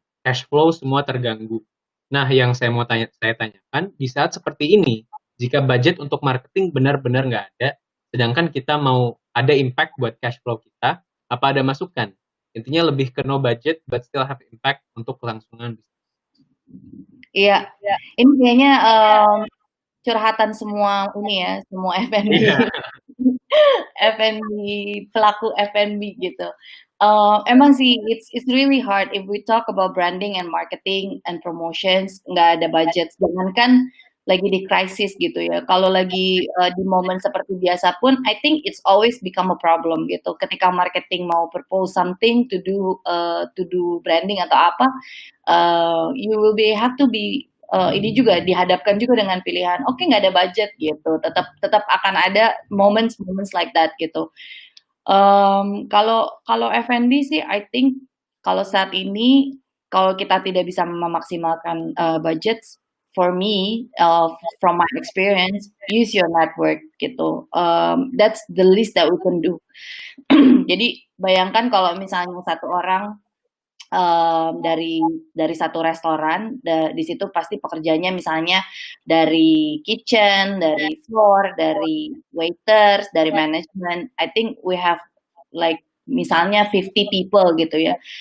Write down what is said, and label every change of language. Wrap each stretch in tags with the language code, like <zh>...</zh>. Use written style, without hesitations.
<id>Cash flow semua terganggu. Nah, yang saya tanyakan, di saat seperti ini, jika budget untuk marketing benar-benar nggak ada, sedangkan kita mau ada impact buat cash flow kita, apa ada masukan? Intinya lebih ke</id> <en>no budget, but still have impact</en> <id>untuk kelangsungan bisnis. Iya, ini kayaknya curhatan semua ini ya, semua F&B. Iya. F&B pelaku F&B gitu.</id> <en>Emang sih it's really hard if we talk about branding and marketing and promotions,</en> <id>nggak ada budget. Jangankan lagi di krisis gitu ya. Kalau lagi di momen seperti biasa pun,</id> <en>I think it's always become a problem</en> <id>gitu. Ketika marketing mau</id> <en>propose something to do</en> <id>branding atau apa,</id> <en>you will have to be</en> <id>ini juga dihadapkan juga dengan pilihan, oke nggak ada budget gitu, tetap akan ada</id> <en>moments like that</en> <id>gitu. Kalau F&B sih, I think kalau saat ini kalau kita tidak bisa memaksimalkan budget,</id> <en>for me, from my experience, use your network</en> <id>gitu.</id> <en>That's the least that we can do.</en> <id>Jadi bayangkan kalau misalnya satu orang dari satu restoran, di situ pasti pekerjanya misalnya dari kitchen, dari floor, dari waiters, dari manajemen.</id> <en>I think we have like</en> <id>misalnya</id> <en>50 people gitu ya.</en>